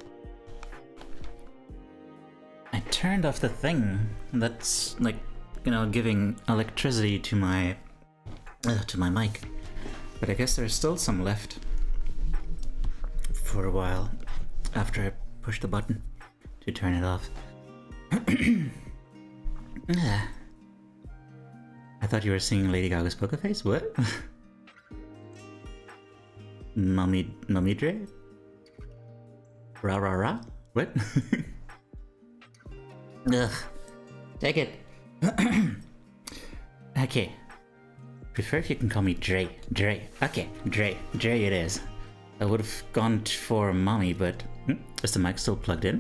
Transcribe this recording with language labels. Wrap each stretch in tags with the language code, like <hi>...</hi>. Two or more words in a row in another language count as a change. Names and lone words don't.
<en>I turned off the thing that's like, giving electricity to my mic, but I guess there's still some left for a while after I push the button to turn it off. I thought you were seeing Lady Gaga's poker face. What? Mamidre? Ra ra ra? What? Ugh. Take it. Okay. Prefer if you can call me Dre. Okay, Dre it is. I would have gone for Mommy, but is the mic still plugged in?</en>